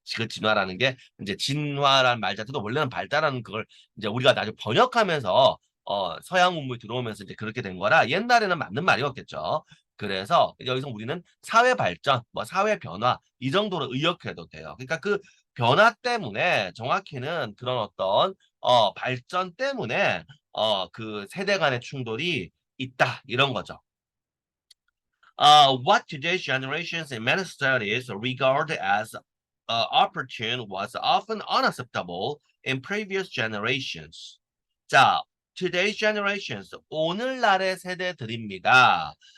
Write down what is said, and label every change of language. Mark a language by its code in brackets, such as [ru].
[ko] 그 진화라는 게 이제 진화라는 말 자체도 원래는 발달하는 그걸 이제 우리가 나중에 번역하면서 서양 문물이 들어오면서 이제 그렇게 된 거라 옛날에는 맞는 말이었겠죠. 그래서 여기서 우리는 사회 발전, 뭐 사회 변화 이 정도로 의역해도 돼요. 그러니까 그 변화 때문에 정확히는 그런 어떤 발전 때문에 그 세대 간의 충돌이 있다 이런 거죠. [en] What today's generations in many societies regard as opportune was often unacceptable in previous generations. [ko] 자, [en] today's generations, [ko] 오늘날의 세대들입니다.